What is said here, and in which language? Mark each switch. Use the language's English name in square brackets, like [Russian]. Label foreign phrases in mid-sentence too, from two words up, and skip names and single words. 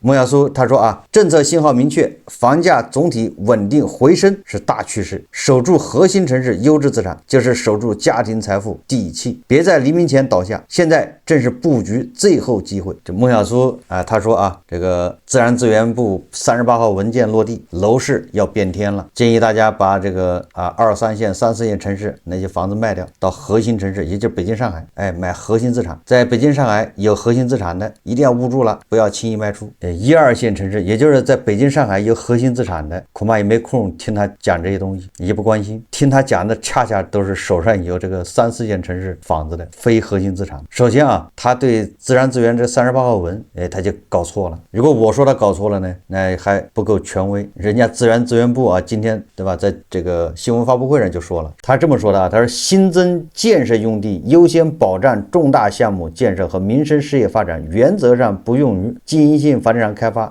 [Chinese] 孟小苏他說啊，政策信號明確，房價總體穩定回升是大趨勢，守住核心城市優質資產就是守住家庭財富底氣，別在黎明前倒下，現在正是布局最後機會。這孟小蘇啊，他說啊，這個自然資源部38號文件落地，樓市要变天了，建議大家把这个2、3線、3、4線城市那些房子賣掉，到核心城市，也就是北京、上海，買核心資產。在北京、上海有核心資產的，一定要捂住了，不要輕易賣出。1、2線城市，也就是在北京、上海有核心資產的，恐怕也沒空聽他講這些東西，也不關心。聽他講的恰恰都是手上有這個3、4線城市房子的非核心資產。首先啊，他對自然資源這38號文，他就搞錯了。如果我說他搞錯了呢，那還不夠權威。人家自然資源部啊，今天對吧，在這個新聞發布會上就說了，他這麼說的啊，他說新增建設用地優先保障重大項目建設和民生事業發展，原則上不用於經營性房地產開發。